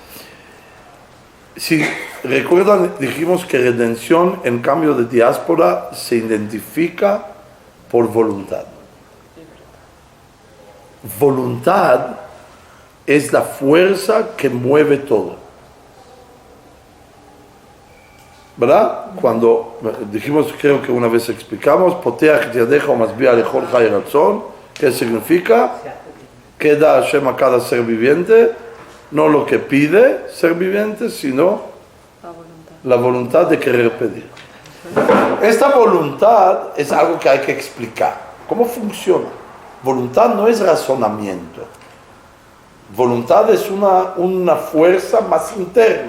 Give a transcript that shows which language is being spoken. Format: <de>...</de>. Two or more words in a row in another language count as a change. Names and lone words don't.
<es>Si recuerdan, dijimos que redención en cambio de diáspora se identifica por voluntad. Voluntad es la fuerza que mueve todo. ¿Verdad? Cuando dijimos, creo que una vez explicamos,</es> <he>פותח ידך ו משביע לכל חי רצון,</he> <es>¿qué significa? Que da Hashem a cada ser viviente, no lo que pide ser viviente, sino la voluntad de querer pedir. Esta voluntad es algo que hay que explicar. ¿Cómo funciona? Voluntad no es razonamiento. Voluntad es una fuerza más interna.</es>